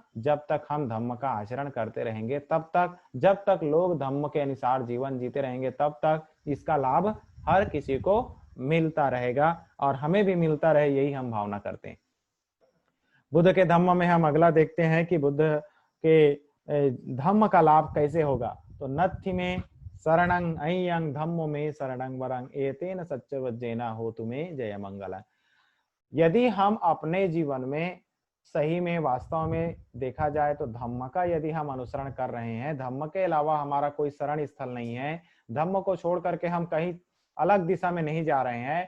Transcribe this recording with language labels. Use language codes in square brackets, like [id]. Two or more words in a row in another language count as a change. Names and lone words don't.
[hi] जब तक हम धम्म का आचरण करते रहेंगे, तब तक, जब तक लोग धम्म के अनुसार जीवन जीते रहेंगे तब तक इसका लाभ हर किसी को मिलता रहेगा और हमें भी मिलता रहे, यही हम भावना करते हैं। बुद्ध के धम्म में हम अगला देखते हैं कि बुद्ध के धम्म का लाभ कैसे होगा। [pi] तो नत्थि में शरणं अय्यं धम्मो में शरणं वरं एतेन सच्चवज्जेना [hi] हो तुम्हें जय मंगल। यदि हम अपने जीवन में सही में वास्तव में देखा जाए तो धम्म का यदि हम अनुसरण कर रहे हैं, धम्म के अलावा हमारा कोई शरण स्थल नहीं है, धम्म को छोड़ करके हम कहीं अलग दिशा में नहीं जा रहे हैं।